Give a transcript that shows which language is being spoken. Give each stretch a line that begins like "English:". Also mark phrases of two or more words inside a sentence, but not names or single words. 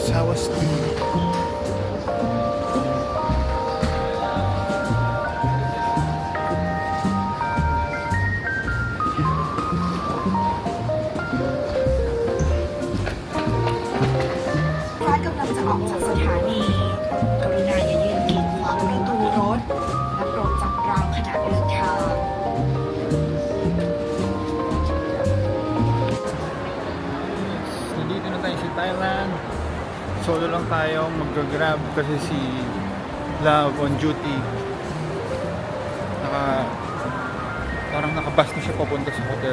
Thai: Sawas ถ้ากำลังจะออกจากสถานี กรุณาอย่ายืนกีดขวางประตูรถ และโปรดจับราวขณะเดินทาง
Filipino: Nandito na tayo sa Thailand. Solo lang tayo mag-grab kasi si Love on duty. Parang nakabas na siya papunta sa hotel.